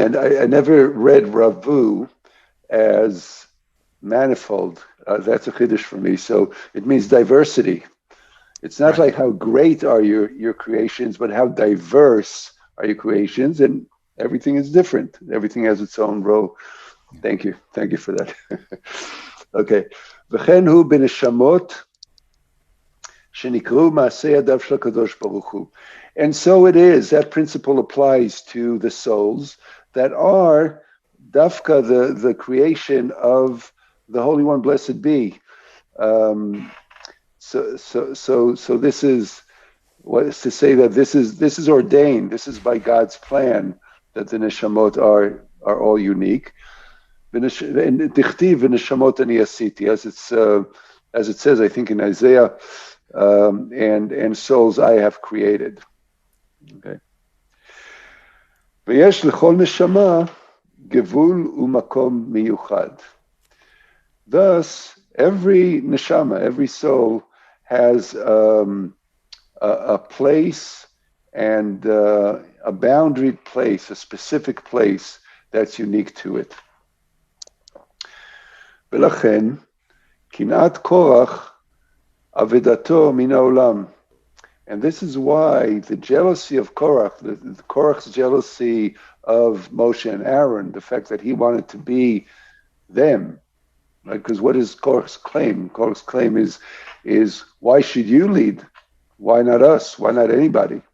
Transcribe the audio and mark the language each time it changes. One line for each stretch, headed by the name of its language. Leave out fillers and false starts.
English: And I never read Ravu as manifold. That's a chiddush for me. So it means diversity. It's not Right. like how great are your creations, but how diverse are your creations, and everything is different. Everything has its own role. Thank you for that. Okay.
Hebrew: וכן הוא בנשמות שנקראו מעשה ידיו של הקדוש ברוך הוא.
English: And so it is, that principle applies to the souls that are dafka, the creation of the Holy One, blessed be. Um, so this is what is to say that this is ordained. This is by God's plan that the neshamot are all unique.
Hebrew: Dichtiv v'neshamot ani asiti,
English: as it says, I think in Isaiah, and souls I have created. Okay.
Hebrew: ויש לכל נשמה גבול ומקום מיוחד.
English: Thus, every neshama, every soul has a place and a boundaried place, a specific place that's unique to it.
Hebrew: ולכן, קנאת קורח אבדתו מן העולם.
English: And this is why the jealousy of Korah, the Korach's jealousy of Moshe and Aaron, the fact that he wanted to be them, right? Because what is Korach's claim? Korach's claim is why should you lead? Why not us? Why not anybody?